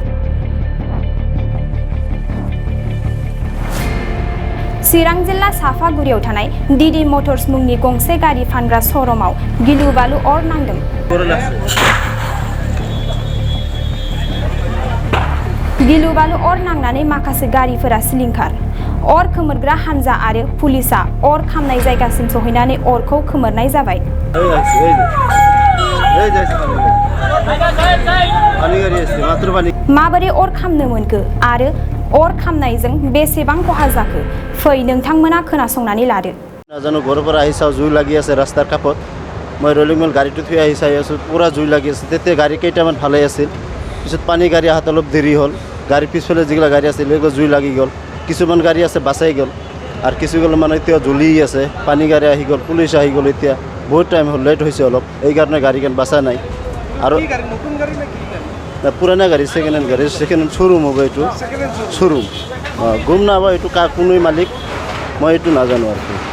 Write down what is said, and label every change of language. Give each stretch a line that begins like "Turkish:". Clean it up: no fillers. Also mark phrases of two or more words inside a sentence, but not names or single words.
Bodo: चिरां जिल्ला साफागुरियाव थानाय डिडि मटर्स मुंनि गंसे गारि फानग्रा श'रुमाव गिलु-बालु अर नांदों गिलु-बालु अर नांनानै माखासे गारिफोरा सिलिंखार अर खोमोरग्रा हानजा आरो पुलिसआ अर खामनाय जायगासिम सौहैनानै अरखौ खोमोरनाय जाबाय माबोरै अर खामनो मोनखो आरो अर खामनायजों बेसेबां खहा जाखो फै नोंथांमोना खोनासंनानै लादो
Assamese: নাজানো ঘৰৰ পৰা আহি চাওঁ জুই লাগি আছে ৰাস্তাৰ কাষত মই
English: rolling mill
Assamese: গাড়ীটো থৈ আহি চাই আছোঁ পুৰা জুই লাগি আছে তেতিয়া গাড়ী কেইটামান ভালে আছিল পিছত পানী গাড়ী অহাত অলপ দেৰি হ'ল গাড়ী পিছফালে যিগিলা গাড়ী আছিল সেইগিলা জুই লাগি গ'ল কিছুমান গাড়ী আছে বাচাই গ'ল আৰু কিছুগুলো মানে এতিয়া জ্বলি আছে পানী গাড়ী আহি গ'ল পুলিচ আহি গ'ল এতিয়া বহুত টাইম হ'ল লেট হৈছে অলপ এইকাৰণে গাড়ীখন বাচা নাই আৰু পুৰণা গাড়ী
English: second hand showroom
Assamese: হ'ব এইটো শ্ব'ৰুম গম নাপাওঁ এইটো কোনোই মালিক মই এইটো নাজানো আৰু